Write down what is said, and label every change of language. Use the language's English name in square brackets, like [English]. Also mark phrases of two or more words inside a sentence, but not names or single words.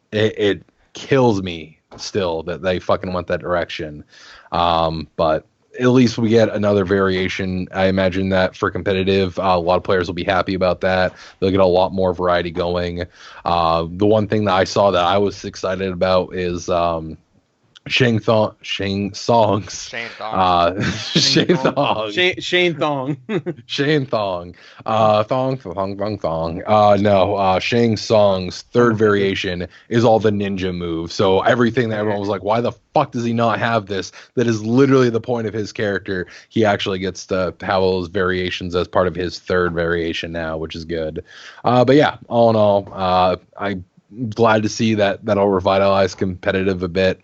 [English] It kills me still that they fucking went that direction. But at least we get another variation. I imagine that for competitive, a lot of players will be happy about that. They'll get a lot more variety going. The one thing that I saw that I was excited about is Shane Thong. Shane Thong. Shane Thong. Shane Thong. Shane Thong. Shang Tsung's 3rd variation is all the ninja move. So everything that everyone was like, why the fuck does he not have this? That is literally the point of his character. He actually gets to have all those variations as part of his 3rd variation now, which is good. But yeah, all in all, I glad to see that that'll revitalize competitive a bit.